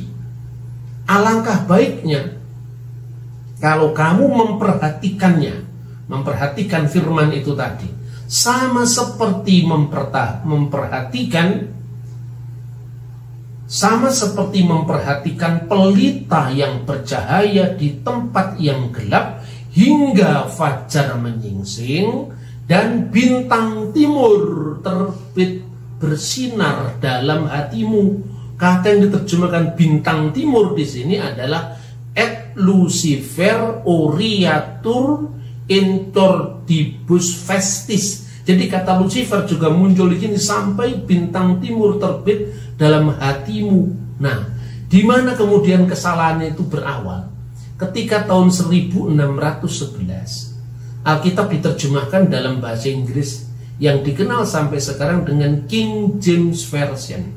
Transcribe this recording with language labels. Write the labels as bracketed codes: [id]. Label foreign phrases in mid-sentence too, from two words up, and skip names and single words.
[id] Alangkah baiknya kalau kamu memperhatikan firman itu tadi, sama seperti memperhatikan pelita yang bercahaya di tempat yang gelap hingga fajar menyingsing dan bintang timur terbit bersinar dalam hatimu. Kata yang diterjemahkan bintang timur di sini adalah [la] et Lucifer oriatur intordibus vestis. [id] Jadi kata Lucifer juga muncul di sini sampai bintang timur terbit dalam hatimu. Nah, di mana kemudian kesalahan itu berawal? Ketika tahun 1611 Alkitab diterjemahkan dalam bahasa Inggris yang dikenal sampai sekarang dengan King James Version.